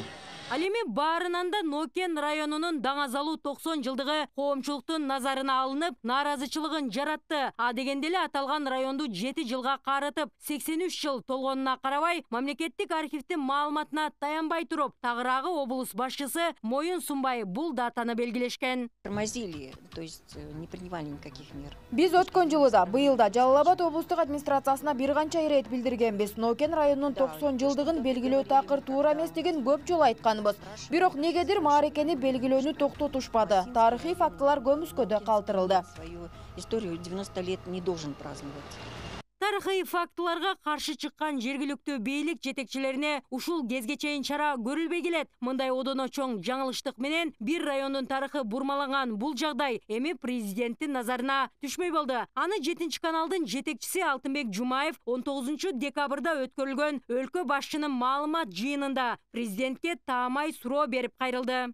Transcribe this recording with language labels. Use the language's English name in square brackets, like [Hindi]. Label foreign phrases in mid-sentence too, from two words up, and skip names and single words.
[Kyrgyz] Ал эми баарынан да Нокен районунун даңазалуу 90 жылдыгы коомчулуктун назарына алынып, нааразычылыгын жаратты. А дегенде эле аталган районду 7 жылга карытып, 83 жыл толгонуна карабай, мамлекеттик архивдин маалыматына таянбай туруп, Тагыраагы облус башчысы моюн сунбай бул датаны белгилешкен. [Russian] Тормозили, то есть не принимали никаких мер. [Kyrgyz] Биз өткөн жылы да, быйыл да Жалал Абад облустук администрациясына бир канча ирет билдиргенбиз. Нокен районунун 90 жылдыгын белгилөө такыр туура эмес деген көп жолу айткан. Бирок негедир маарекени белгилөөнү токтотушпады. Тарыхый фактылар көмүскөдө калтырылды. [Russian] Свою историю 90 лет не должен праздновать. [Kyrgyz] Тарыхый фактыларга каршы чыккан жергиликтүү бийлик жетекчилерине ушул кезге чейин чара көрүлбөй келет. Мындай одоно чоң жаңылыштык менен бир райондун тарыхы бурмаланган бул жагдай эми президенттин назарына түшмөй болду. Аны 7 каналдын жетекчиси Алтынбек Жумаев 19 декабрда өткөрүлгөн өлкө башчынын маалымат жыйынында президентке таамай суроо берип кайрылды.